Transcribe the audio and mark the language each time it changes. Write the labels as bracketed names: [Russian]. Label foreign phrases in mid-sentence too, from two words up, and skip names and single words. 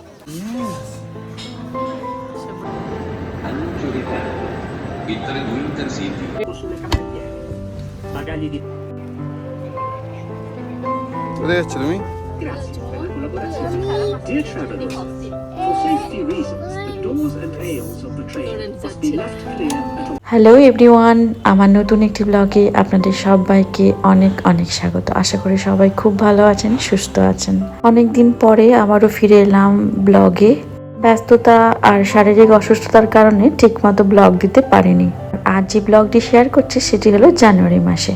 [Italian] Il treno Intercity. Sulle camerie, bagagli di... [Bangla] কোথায় যাচ্ছ তুমি? [Italian] Grazie per la collaborazione. [English] Dear travelers, for safety reasons, the doors and aisles of the train must be left clear at all. hello everyone, [Bangla] আমার নতুন একটি ব্লগে আপনাদের সবাইকে অনেক অনেক স্বাগত। আশা করি সবাই খুব ভালো আছেন, সুস্থ আছেন। অনেক দিন পরে আবারও ফিরে এলাম ব্লগে। ব্যস্ততা আর শারীরিক অসুস্থতার কারণে ঠিকমতো ব্লগ দিতে পারিনি। আজ যে ব্লগটি শেয়ার করছি সেটি হলো জানুয়ারি মাসে।